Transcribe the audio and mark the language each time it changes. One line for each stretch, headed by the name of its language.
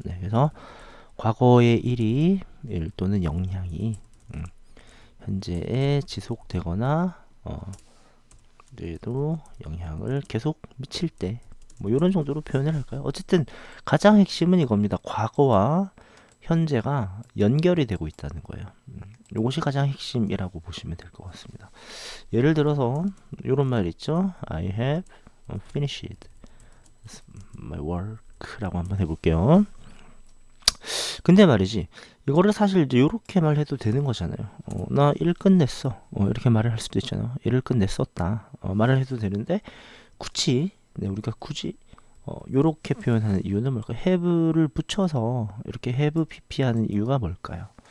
Korean: 네, 그래서 과거의 일이 일 또는 영향이 현재에 지속되거나 뇌에도 영향을 계속 미칠 때, 뭐 이런 정도로 표현을 할까요? 어쨌든 가장 핵심은 이겁니다. 과거와 현재가 연결이 되고 있다는 거예요. 이것이 가장 핵심이라고 보시면 될 것 같습니다. 예를 들어서 이런 말 있죠.
English: I have finished my work
Korean: 라고 한번 해볼게요. 근데 말이지, 이거를 사실 이제 이렇게 말해도 되는 거잖아요. 나 일 끝냈어. 이렇게 말을 할 수도 있잖아요. 일을 끝냈었다. 말을 해도 되는데 굳이, 네, 우리가 굳이 요렇게 표현하는 이유는 뭘까요? have를 붙여서 이렇게 have pp 하는 이유가 뭘까요?